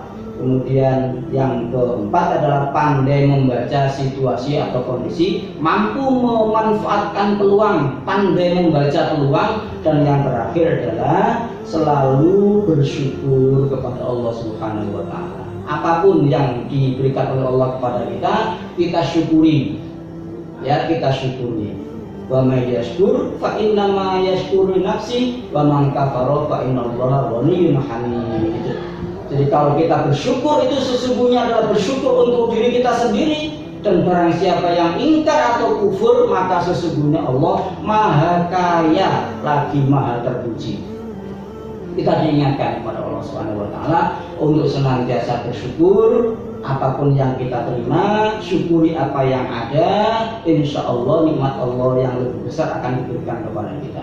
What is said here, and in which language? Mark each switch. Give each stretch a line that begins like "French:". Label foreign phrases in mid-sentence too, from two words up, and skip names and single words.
Indonesian: Kemudian yang keempat adalah pandai membaca situasi atau kondisi, mampu memanfaatkan peluang, pandai membaca peluang, dan yang terakhir adalah selalu bersyukur kepada
Arabic: الله سبحانه وتعالى.
Indonesian: Apapun yang diberikan oleh Allah kepada kita, kita syukuri, ya, kita syukuri.
Arabic: ومن يشكر فإنما يشكر نفسه ومن كفر فإن الله غني حميد.
Indonesian: Jadi kalau kita bersyukur itu sesungguhnya adalah bersyukur untuk diri kita sendiri, dan barang siapa yang ingkar atau kufur maka sesungguhnya Allah maha kaya lagi maha terpuji. Kita diingatkan kepada
Arabic: الله سبحانه وتعالى
Indonesian: untuk senantiasa bersyukur apapun yang kita terima, syukuri apa yang ada,
Arabic: إن شاء الله
Indonesian: nikmat Allah yang lebih besar akan diberikan kepada kita.